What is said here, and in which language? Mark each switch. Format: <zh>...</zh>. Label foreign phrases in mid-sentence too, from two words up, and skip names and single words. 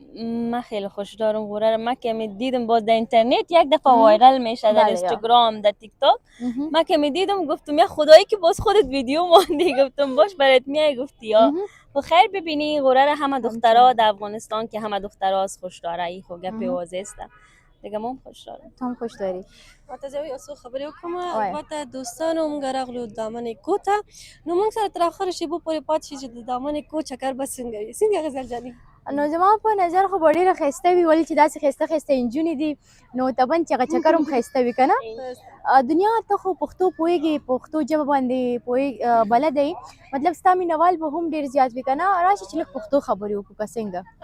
<fa>من خیلی خوش دارم غوره رو من که دیدم با در اینترنت یک دفعه وایرال میشه در اینستاگرام در تیک تاک من که دیدم گفتم یا خدایی که باز خودت ویدیو ماندی گفتم باش برات میای گفتی یا و خیر ببینی غوره رو همه دخترها در افغانستان که همه دخترها از خوش داره ای خو گپ واضح است دیگه ما هم خوش دارم تو هم خوش داری</fa> <ps>متزوی اسو خبرې وکړم البته دوستانو موږ راغلو دامن کو ته نو موږ سره تر اخره شیبو پورې پات شي چې د دامن کو چکر به څنګه وي څنګه غزل جاني نو زما په نظر خو به ډېره ښایسته وي ولې چې داسې ښایسته ښایسته نجونې دي نو طبعا چې هغه چکر هم ښایسته وي که نه دنیا ته خو پښتو پوهېږي پښتو ژبه باندې بلده یې مطلب ستا مینهوال به هم ډېر زیات وي که نه راشه چې لږ پښتو خبرې وکړو که څنګه</ps>